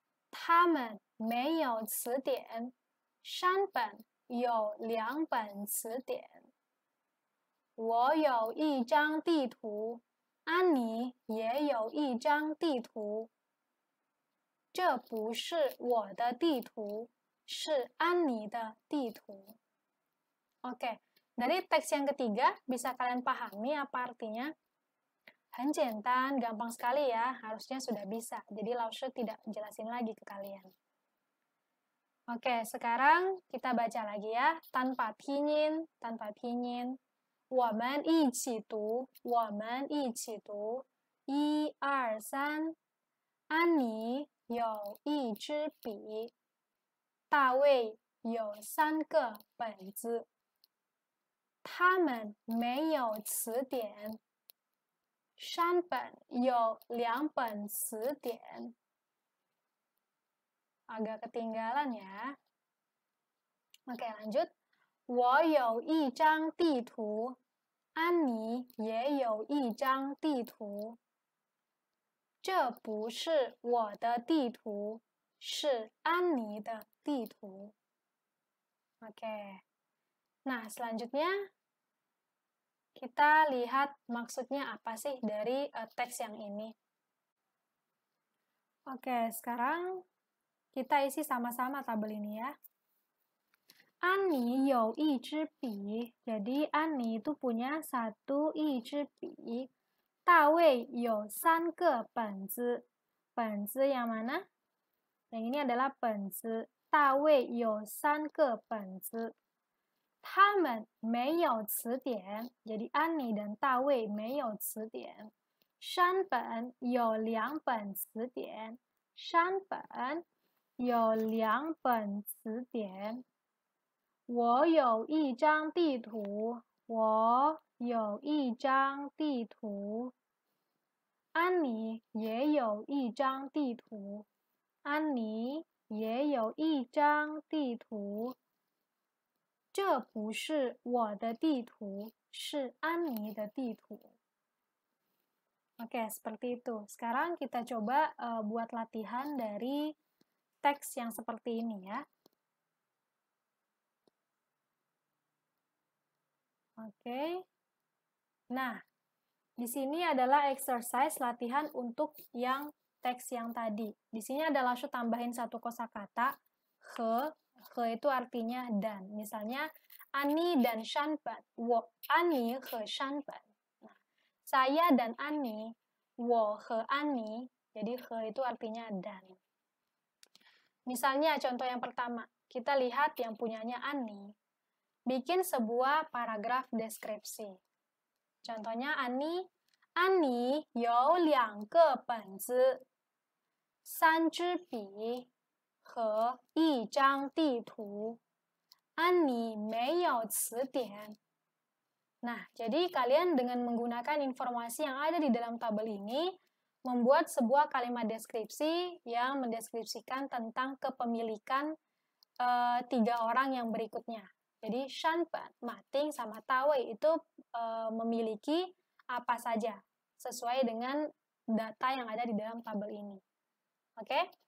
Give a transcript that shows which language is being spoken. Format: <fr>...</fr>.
<zh>他们没有词典，山本有2本词典。我有一张地图，安妮也有一张地图。这不是我的地图，是安妮的地图。</zh> <id>Oke, dari teks yang ketiga, bisa kalian pahami apa artinya?</id> <zh>很简单,</zh> <id>gampang sekali ya, harusnya sudah bisa. Jadi Laushe tidak jelasin lagi ke kalian. Oke, sekarang kita baca lagi ya, tanpa pinyin, tanpa pinyin.</id> <zh>我们一起读，我们一起读。 1、2、3。安妮有一支笔，大卫有3个本子。他们没有词典，山本有2本词典。</zh> <id>Agak ketinggalan ya. Oke, lanjut.</id> <zh>我有一张地图，安妮也有一张地图。这不是我的地图，是安妮的地图。</zh> <id>Oke. Nah, selanjutnya kita lihat maksudnya apa sih dari teks yang ini. Oke, sekarang kita isi sama-sama tabel ini ya.</id> <zh>Annie 有一支笔,</zh> <id>jadi Annie itu punya</id> <zh>一支笔. 大卫有3个本子.</zh> <id>本子 yang mana? Yang ini adalah 本子.</id> <zh>大卫有3个本子. 他们没有词典,</zh> <id>jadi Annie dan</id> <zh>大卫没有词典. 山本有2本词典. 山本有2本词典. 我有一张地图，我有一张地图。安妮也有一张地图，安妮也有一张地图。这不是我的地图，是安妮的地图。</zh> <id>Oke, seperti itu. Sekarang kita coba buat latihan dari teks yang seperti ini ya. Oke. Nah, di sini adalah exercise latihan untuk yang teks yang tadi. Di sini ada langsung tambahin satu kosakata, he. He itu artinya dan. Misalnya, Annie dan Shanban. Wo Annie he Shanban. Nah, saya dan Annie,</id> <zh>wo he Annie.</zh> <id>Jadi, he itu artinya dan. Misalnya, contoh yang pertama. Kita lihat yang punyanya Annie. Bikin sebuah paragraf deskripsi. Contohnya</id> <zh>Annie 有2个本子，3支笔和1张地图。安妮没有词典。</zh> <id>Nah, jadi kalian dengan menggunakan informasi yang ada di dalam tabel ini, membuat sebuah kalimat deskripsi yang mendeskripsikan tentang kepemilikan 3 orang yang berikutnya. Jadi, Shanban, Mating, sama Tawei itu memiliki apa saja sesuai dengan data yang ada di dalam tabel ini. Oke?</id>